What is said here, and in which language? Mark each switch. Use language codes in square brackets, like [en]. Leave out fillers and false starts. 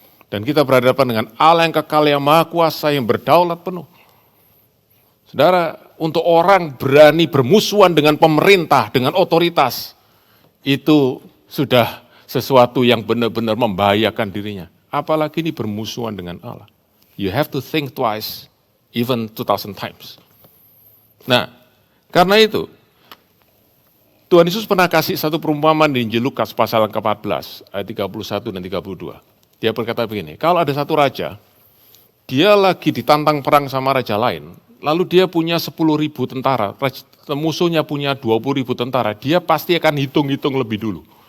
[id] Dan kita berhadapan dengan Allah yang kekal, yang maha kuasa, yang berdaulat penuh. Saudara, untuk orang berani bermusuhan dengan pemerintah, dengan otoritas, itu sudah sesuatu yang benar-benar membahayakan dirinya. Apalagi ini bermusuhan dengan Allah. [en] You have to think twice, even 2,000 times. [id] Nah, karena itu, Tuhan Yesus pernah kasih satu perumpamaan di Injil Lukas pasal ke-14, ayat 31 dan 32. Dia berkata begini, kalau ada satu raja, dia lagi ditantang perang sama raja lain, lalu dia punya 10.000 tentara, musuhnya punya 20.000 tentara, dia pasti akan hitung-hitung lebih dulu.